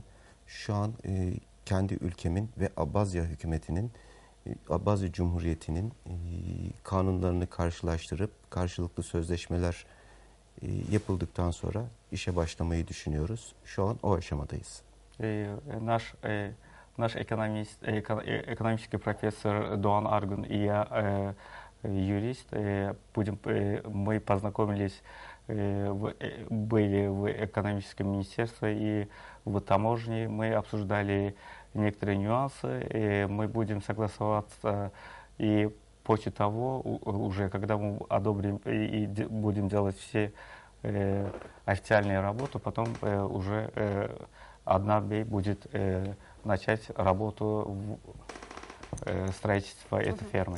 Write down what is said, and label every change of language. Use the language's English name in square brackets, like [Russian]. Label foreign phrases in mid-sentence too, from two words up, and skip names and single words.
[Turkish] Şu an kendi ülkemin ve Abazya hükümetinin, Abazya Cumhuriyeti'nin kanunlarını karşılaştırıp karşılıklı sözleşmeler yapıldıktan sonra işe başlamayı düşünüyoruz. Şu an o aşamadayız. [Russian] Наш экономический профессор Doğan Argun и я, юрист, мы познакомились, были в экономическом министерстве и в таможне, мы обсуждали некоторые нюансы, и мы будем согласоваться, и после того, уже когда мы одобрим и будем делать все официальные работы, потом уже Adnan будет начать работу в строительстве этой фермы.